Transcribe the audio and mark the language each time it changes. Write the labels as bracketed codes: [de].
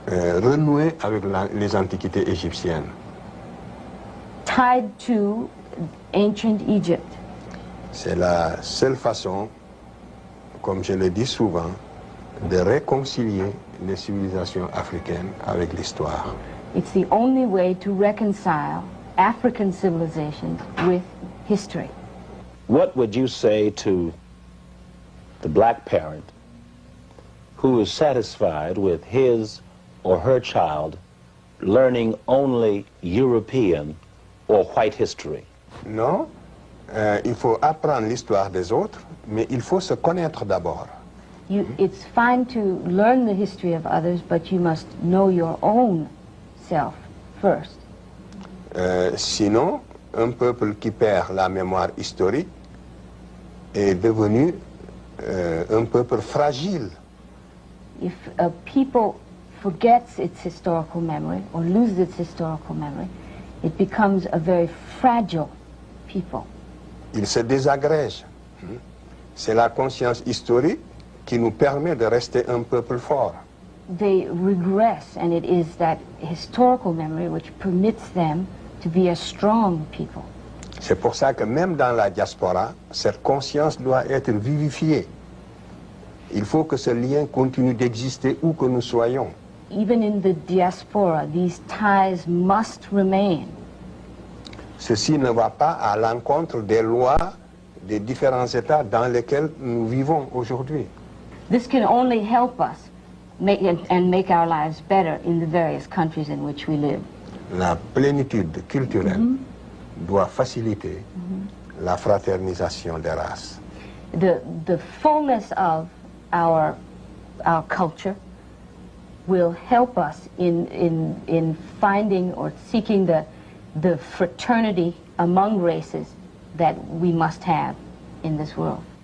[fr] Renouer avec les antiquités égyptiennes. [en] Tied to ancient Egypt. [fr] C'est la seule façon, comme je le dis souvent, de réconcilier les civilisations africaines avec l'histoire. [en] It's the only way to reconcile African civilizations with history. What would you say to the black parent who is satisfied with his or her child learning only European or white history? [fr] Non, il faut apprendre l'histoire des autres, mais il faut se connaître d'abord. [en] It's fine to learn the history of others, but you must know your own self first. [fr] Sinon, un peuple qui perd la mémoire historique est devenu un peuple fragile. [en] If a people forgets its historical memory or loses its historical memory, it becomes a very fragile people. [fr] Il se désagrège. C'est la conscience historique qui nous permet de rester un peuple fort. [en] they regress, and it is that historical memory which permits them to be a strong people. [fr] C'est pour ça que même dans la diaspora, cette conscience doit être vivifiée. Il faut que ce lien continue d'exister où que nous soyons. [en] Even in the diaspora, these ties must remain. [fr] Ceci ne va pas à l'encontre des lois des différents États dans lesquels nous vivons aujourd'hui. [en] This can only help us make our lives better in the various countries in which we live. [fr] La plénitude culturelle doit faciliter la fraternisation des races. [en] The fullness of our culture will help us in finding or seeking the fraternity among races that we must have in this world.